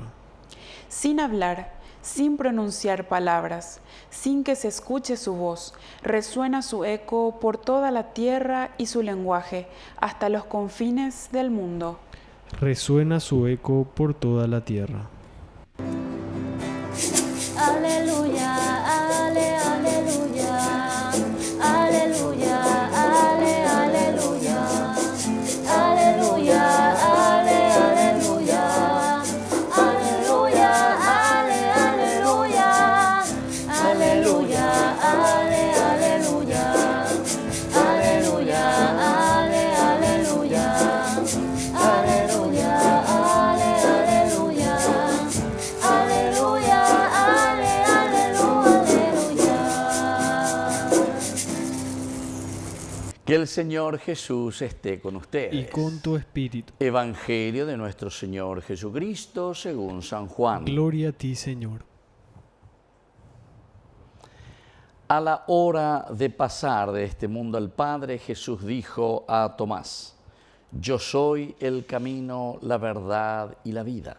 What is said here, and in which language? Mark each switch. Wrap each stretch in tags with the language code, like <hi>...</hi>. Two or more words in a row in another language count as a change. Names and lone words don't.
<es>Sin hablar, sin pronunciar palabras, sin que se escuche su voz, resuena su eco por toda la tierra y su lenguaje, hasta los confines del mundo. Resuena su eco por toda la tierra. Aleluya, ale, aleluya, aleluya, ale, aleluya, aleluya, ale, aleluya, aleluya, ale, aleluya, aleluya, ale, aleluya, aleluya, ale, aleluya, aleluya, ale, aleluya, aleluya, ale, aleluya. Que el Señor Jesús esté con ustedes. Y con tu espíritu. Evangelio de nuestro Señor Jesucristo según San Juan. Gloria a ti, Señor. A la hora de pasar de este mundo al Padre, Jesús dijo a Tomás: Yo soy el camino, la verdad y la vida.</es>